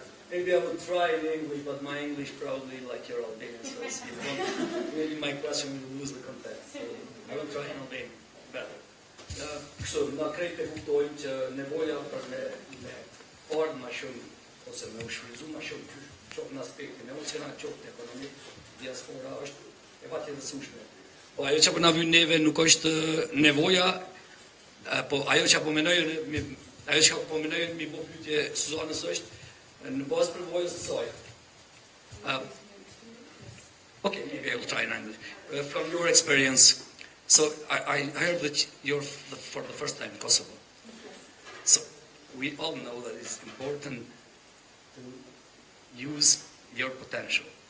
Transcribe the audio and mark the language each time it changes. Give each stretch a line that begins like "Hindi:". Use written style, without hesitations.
English: Maybe I would try in English, but my English probably like your Albanian, so maybe my question will lose the context. So I will try in Albanian better.
Albanian: Kështu, nga krejt e kuptojmë që nevoja për me ardhë ma shumë, ose me u shfryzu ma shumë, qoftë në aspektin emocional, qoftë ekonomik, diaspora është e patjetërsueshme. Po ajo që po na vjen neve nuk është nevoja, po ajo që po mendojnë mi bo pyetje Suzanës është në bazë përvojës së saj.
English: Okay, maybe I will try in English. From your experience, so I heard that you're for the first time in Kosovo. So we all know that it's important to use your potential.